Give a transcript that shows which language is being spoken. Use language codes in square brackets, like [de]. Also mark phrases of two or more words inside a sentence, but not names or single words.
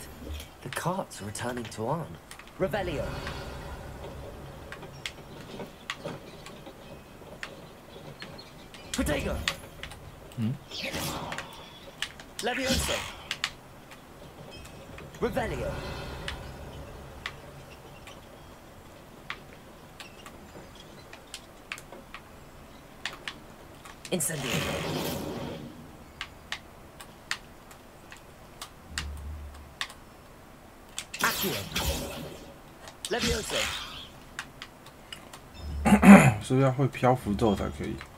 [en] The carts are returning to Arn. Revelio. Protego. Leviosa. Revelio. Incendio. Leviosa. [zh] 是不是要会漂浮咒才可以？